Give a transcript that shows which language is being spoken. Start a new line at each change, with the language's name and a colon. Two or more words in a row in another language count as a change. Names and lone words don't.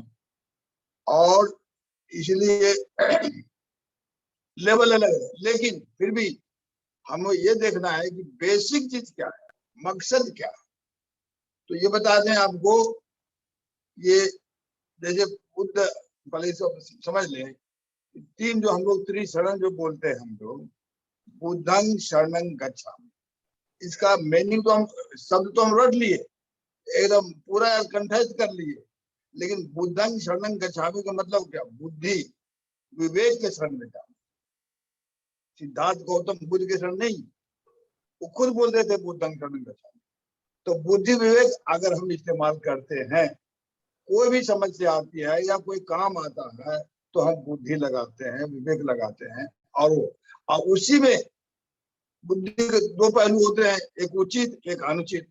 Hindi: और इसलिए लेवल अलग है, लेकिन फिर भी हमें ये देखना है कि बेसिक चीज क्या है, मकसद क्या है। तो ये बता दें आपको, ये जैसे बुद्ध पहले समझ लें, तीन जो हम लोग त्रिशरण जो बोलते हैं हम लोग,
Pali: बुद्धं शरणं गच्छामि,
Hindi: इसका मीनिंग तो हम शब्द तो हम रट लिए, एकदम पूरा कंठस्थ कर लिए, लेकिन
Pali: बुद्धं शरणं गच्छामि
Hindi: का मतलब क्या, बुद्धि विवेक के शरण में जाना। सिद्धार्थ गौतम बुद्ध के शरण नहीं, वो खुद बोलते थे
Pali: बुद्धं शरणं गच्छामि।
Hindi: तो बुद्धि विवेक अगर हम इस्तेमाल करते हैं, कोई भी समस्या आती है या कोई काम आता है तो हम बुद्धि लगाते हैं, विवेक लगाते हैं, और उसी में बुद्धि के दो पहलू होते हैं, एक उचित एक अनुचित।